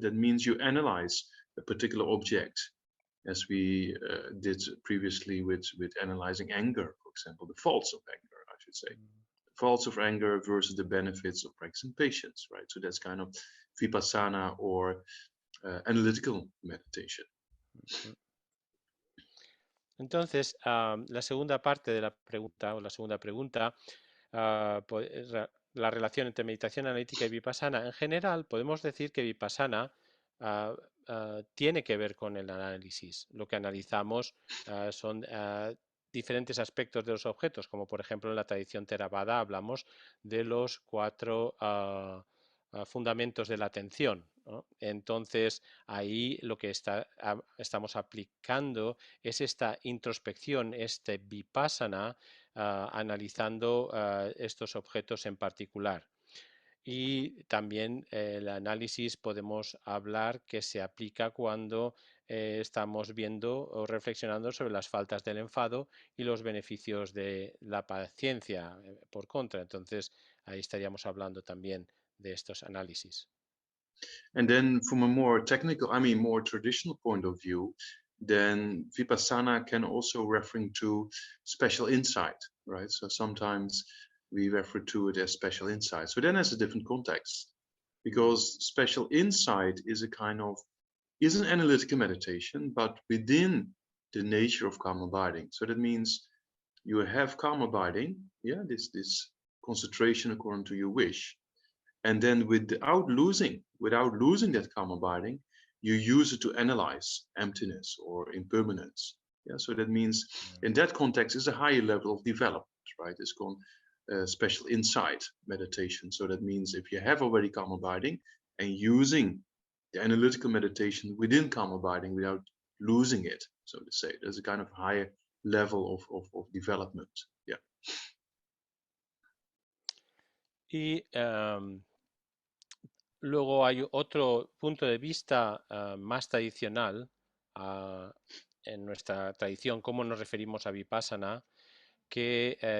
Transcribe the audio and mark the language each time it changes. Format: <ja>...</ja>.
<en>That means you analyze a particular object, as we did previously with analyzing anger, for example, the faults of anger, I should say. Faults of anger versus the benefits of practicing patience, right? So that's kind of vipassana or analytical meditation.</en> <es>Entonces, la segunda parte de la pregunta, o la segunda pregunta, la relación entre meditación analítica y vipassana. En general, podemos decir que vipassana tiene que ver con el análisis. Lo que analizamos son diferentes aspectos de los objetos, como por ejemplo en la tradición Theravada hablamos de los 4 fundamentos de la atención, ¿no? Entonces ahí lo que estamos aplicando es esta introspección, este vipassana, analizando estos objetos en particular. Y también el análisis podemos hablar que se aplica cuando estamos viendo o reflexionando sobre las faltas del enfado y los beneficios de la paciencia por contra. Entonces ahí estaríamos hablando también de estos análisis.</es> <en>And then from a more technical, more traditional point of view, then vipassana can also refer to special insight, right? So sometimes we refer to it as special insight. So then has a different context, because special insight is an analytical meditation, but within the nature of karma abiding. So that means you have karma abiding, this concentration according to your wish. And then without losing that karma abiding, you use it to analyze emptiness or impermanence. Yeah, so that means in that context is a higher level of development, right? It's called special insight meditation. So that means if you have already karma abiding and using the analytical meditation within karma abiding without losing it, so to say, there's a kind of higher level of development. Yeah.</en> <es>Y luego hay otro punto de vista más tradicional en nuestra tradición, cómo nos referimos a vipassana, que</es>